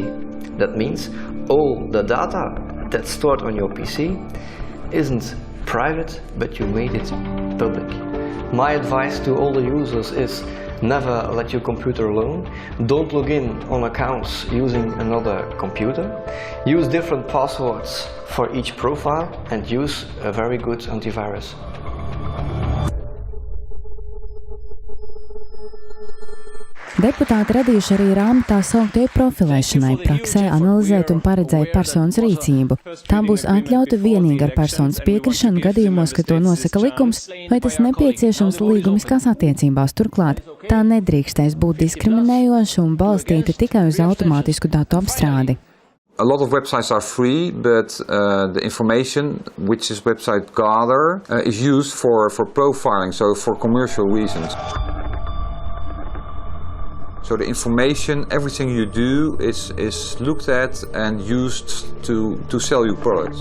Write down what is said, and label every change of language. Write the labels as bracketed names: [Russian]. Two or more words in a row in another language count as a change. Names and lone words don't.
[English] That means all the data that's stored on your PC isn't private, but you made it public. My advice to all the users is never let your computer alone. Don't log in on accounts using another computer. Use different passwords for each profile and use a very good antivirus. [Latvian] Deputāti radījuši arī rāmu tā sauktajai profilēšanai, praksē analizēt un paredzēt personas rīcību. Tā būs atļauta vienīgi ar personas piekrišanu gadījumos, ka to nosaka likums, vai tas nepieciešams līgumiskās attiecībās. Turklāt, tā nedrīkstēs būt diskriminējoša un balstīta tikai uz automātisku datu apstrādi. [English] A lot of websites are free, but the information which this website gather is used for profiling, so for commercial reasons. So the information, everything you do is looked at and used to sell you products.